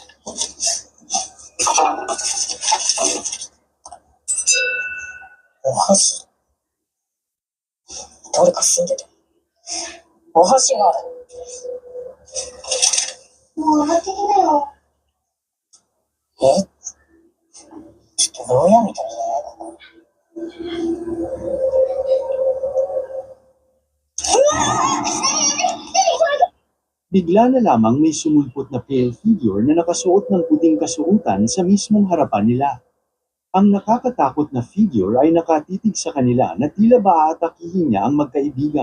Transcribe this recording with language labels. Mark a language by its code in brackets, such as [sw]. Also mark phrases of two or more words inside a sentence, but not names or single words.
[ja] お箸誰か死んでた。お箸がある。もう上がってきなよ。えちょっと牢屋みたいじゃないここ。 [tl] Bigla na lamang may sumulpot na pale figure na nakasuot ng puting kasuotan sa mismong harapan nila. Ang nakakatakot na figure ay nakatitig sa kanila na tila ba aatakihin niya ang magkaibigan.